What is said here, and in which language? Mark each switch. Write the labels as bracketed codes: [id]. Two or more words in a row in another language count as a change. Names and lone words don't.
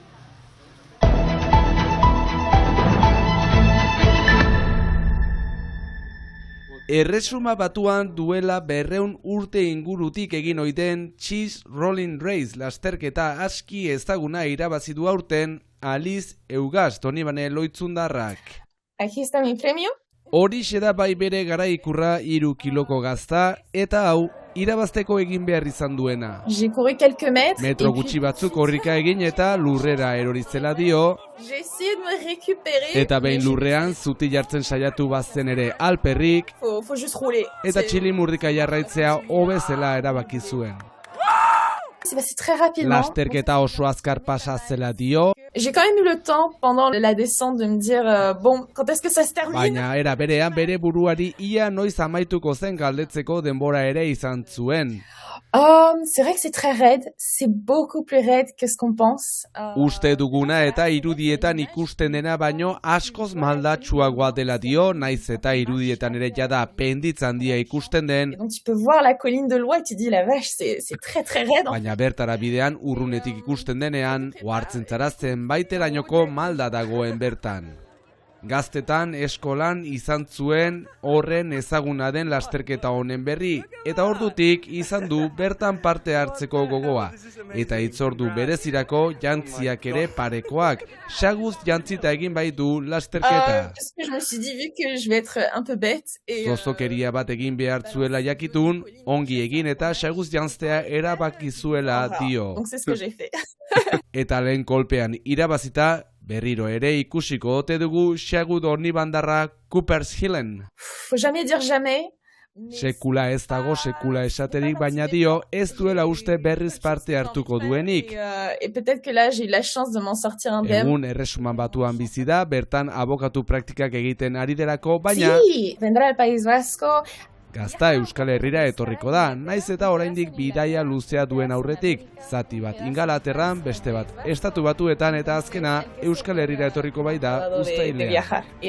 [eu] Erresuma Batuan duela 200 urte ingurutik egin ohi-den Cheese Rolling Race lasterketa aski ezaguna irabazi du aurten Alice Eugest Donibane Loitzundarrak. [es] Aquí está mi premio. [eu] Horixe da bai bere garaikurra 3 kiloko gazta eta hau irabazteko egin behar izan duena. [fr] J'ai couru quelques mètres. [eu] Metro gutxi batzuk korrika egin eta lurrera erorizela dio. [fr] J'ai essayé de me récupérer. [eu] Eta behin lurrean zuti jartzen saiatu bazen ere alperrik. [fr] Faut juste rouler. [eu] Eta txilimurrika jarraitzea hobezela erabaki zuen. [fr] C'est passé très rapidement. [eu] Lasterketa oso azkar pasa zela dio. [fr] J'ai quand même eu le temps pendant la descente de me dire bon, quand est-ce que ça se termine? [eu] Baina era berean bere buruari ia noiz amaituko zen galdetzeko denbora ere izan zuen. [fr] C'est vrai que c'est très raide, c'est beaucoup plus raide que ce qu'on pense. [eu] Uste duguna eta irudietan ikusten dena baino askoz maldatsuagoa dela dio, naiz eta irudietan ere jada penditz handia ikusten den. [fr] Donc tu peux voir la colline de loin et tu dis la vache, c'est très très raide. [eu] Baina bertara bidean urrunetik ikusten denean, ohartzen zara zenbaiterainoko malda dagoen bertan. Gaztetan eskolan izan zuen horren ezaguna den lasterketa honen berri, eta ordutik izan du bertan parte hartzeko gogoa. Eta hitzordu berezirako jantziak ere parekoak, saguz jantzita egin bai du lasterketa. [fr] Je me suis dit, vu que je vais être un peu bête. [eu] Zozokeria bat egin behar zuela jakitun, ongi egin eta saguz jantztea erabaki zuela dio. [fr] Donc c'est ce que j'ai fait. [eu] Eta lehen kolpean irabazita, berriro ere ikusiko ote dugu Xagu Donibandarra Coopers Hillen. [fr] Faut jamais dire jamais. [eu] Sekula ez dago sekula esaterik, baina dio ez duela uste berriz parte hartuko duenik. [fr] Et peut-être que là j'ai eu la chance de m'en sortir indemne. [eu] Egun Erresuma Batuan bizi da, bertan abokatu praktikak egiten ari derako, baina [es] Sí, vendrá al País Vasco. [eu] Gazta Euskal Herrira etorriko da, naiz eta oraindik bidaia luzea duen aurretik, zati bat Ingalaterran, beste bat Estatu Batuetan eta azkena Euskal Herrira etorriko bai da uztailean.